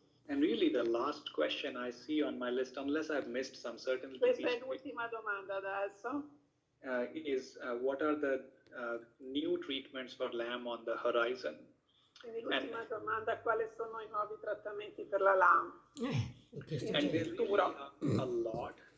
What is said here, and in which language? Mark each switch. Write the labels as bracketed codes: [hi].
[en] And really the last question I see on my list, unless I've missed some, certainly [it] Questa è l'ultima domanda adesso. [en] is what are the new treatments for LAM on the horizon? [it] Quindi l'ultima domanda, quali sono i nuovi trattamenti per la LAM? [en] And there really are a lot.